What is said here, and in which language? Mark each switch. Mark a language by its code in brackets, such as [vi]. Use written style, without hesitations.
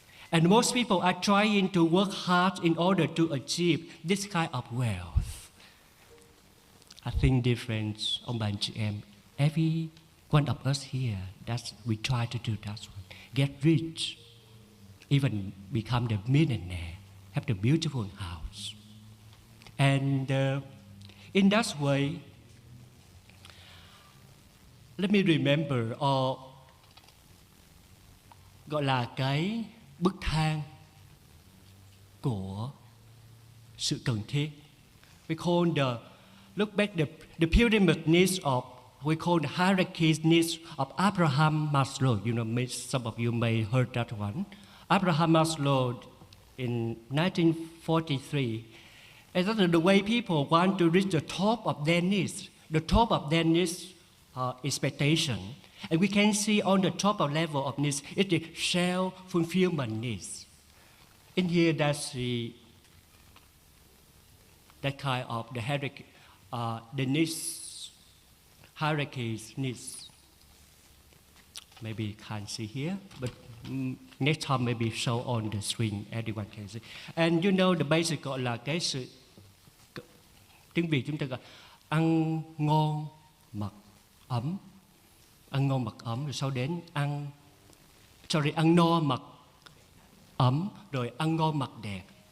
[en] And most people are trying to work hard in order to achieve this kind of wealth. I think difference, [vi] ông bà anh chị em, [en] every one of us here, we try to do that one. Get rich, even become the millionaire, have the beautiful house. And in that way, let me remember, [vi] gọi là cái bức thang của sự cần thiết. [en] We call look back the pyramid needs of, we call the hierarchy needs of Abraham Maslow. You know, some of you may heard that one. Abraham Maslow in 1943. And that's the way people want to reach the top of their needs. The top of their needs expectation. And we can see on the top of level of needs, it's the self-fulfillment needs. In here, that's that kind of the hierarchy, the needs, hierarchies needs. Maybe can't see here, but next time maybe show on the screen, everyone can see. And you know the basic [vi] gọi là cái sự, tiếng Việt chúng ta gọi ăn ngon mặc ấm. Ăn ngon mặc ấm, rồi sau đến ăn no mặc ấm, rồi ăn ngon mặc đẹp.